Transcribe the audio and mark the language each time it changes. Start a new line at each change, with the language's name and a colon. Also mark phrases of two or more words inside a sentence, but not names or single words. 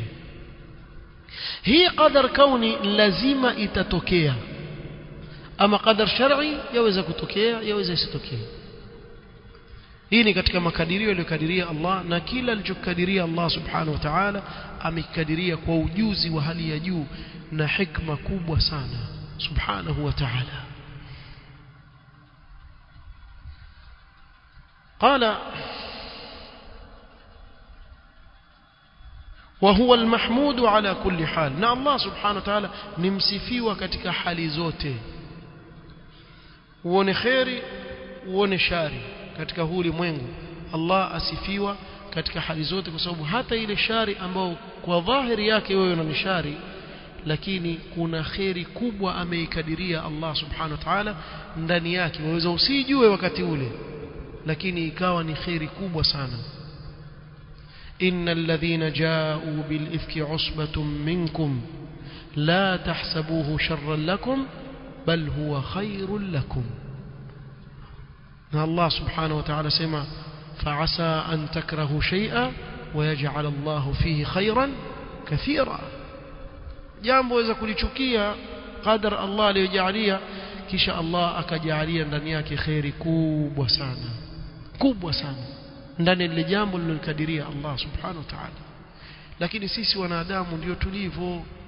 Swahili: hii
Arabic: قدر كوني
Swahili: lazima itatokea, ama
Arabic: قدر شرعي
Swahili: yaweza kutokea, yaweza isitokea. hii ni katika makadirio aliyokadiria Allah, na kila alichokadiria Allah
Arabic: سبحانه وتعالى
Swahili: amekadiria kwa ujuzi wa hali ya juu na hikma kubwa sana
Arabic: سبحانه وتعالى. قال وهو المحمود على كل حال
Swahili: na Allah
Arabic: سبحانه وتعالى
Swahili: ni msifiwa katika hali zote uone khairi uone shari katika huu ulimwengu Allah asifiwa katika hali zote kwa sababu hata ile shari ambayo kwa dhahiri yake wewe una shari lakini kuna khairi kubwa ameikadiria Allah
Arabic: سبحانه وتعالى
Swahili: ndani yake waweza usijue wakati ule lakini ikawa ni khairi kubwa sana
Arabic: إن الذين جاءوا بالإفك عصبة منكم لا تحسبوه شرا لكم بل هو خير لكم
Swahili: na Allah
Arabic: سبحانه وتعالى
Swahili: sema
Arabic: فعسى أن تكرهوا شيئا ويجعل الله فيه خيرا كثيرا
Swahili: jambo waweza kulichukia qadar Allah aliyojalia kisha Allah akajalia ndani yake khairi kubwa sana ndani ya jambo lililokadiria Allah
Arabic: سبحانه وتعالى
Swahili: lakini sisi wanadamu ndio tulivyo